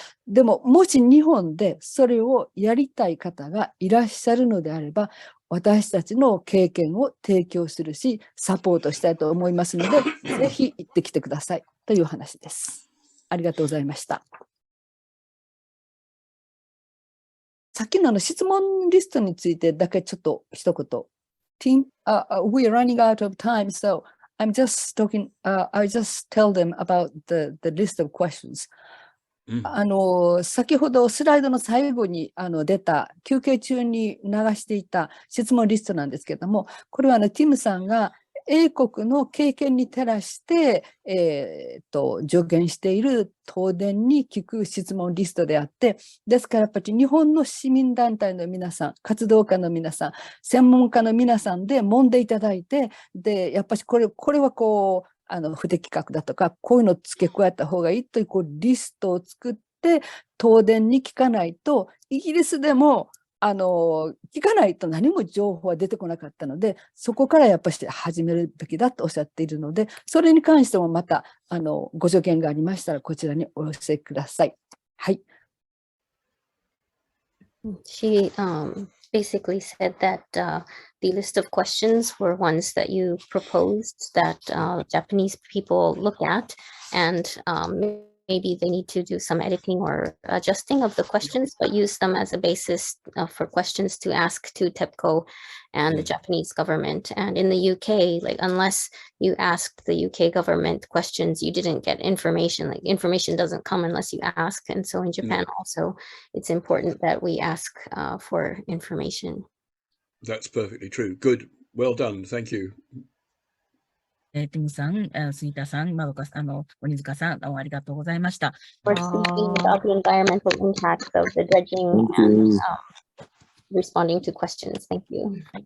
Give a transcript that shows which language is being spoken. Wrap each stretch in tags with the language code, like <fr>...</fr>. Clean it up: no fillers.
<ja>でも、もし日本でそれをやりたい方がいらっしゃるのであれば、私たちの経験を提供するし、サポートしたいと思いますので、ぜひ行ってきてくださいという話です。ありがとうございました。さっきの質問リストについてだけちょっと一言。</ja> <en>Team, we are running out of time, so I'm just talking, I'll just tell them about the list of questions.</en> <ja>先ほどスライドの最後に出た休憩中に流していた質問リストなんですけれども、これはティムさんが英国の経験に照らして、助言している東電に聞く質問リストであって、ですからやっぱり日本の市民団体の皆さん、活動家の皆さん、専門家の皆さんで揉んでいただいて、で、やっぱりこれはこう、不適格だとか、こういうのを付け加えた方がいいという、リストを作って、東電に聞かないと、イギリスでも、聞かないと何も情報は出てこなかったので、そこからやっぱり始めるべきだとおっしゃっているので、それに関してもまた、ご助言がありましたら、こちらにお寄せください。はい。</ja> <en>She basically said that the list of questions were ones that you proposed that Japanese people look at, and maybe they need to do some editing or adjusting of the questions, but use them as a basis for questions to ask to TEPCO and the Japanese government. And in the UK, like unless you asked the UK government questions, you didn't get information. Like information doesn't come unless you ask. And so in Japan also, it's important that we ask for information. That's perfectly true. Good. Well done. Thank you.</en> <ja>ティムさん、杉田さん、鬼塚さん、ありがとうございました。</ja> <en>For speaking about the environmental impacts of the dredging and responding to questions. Thank you.</en>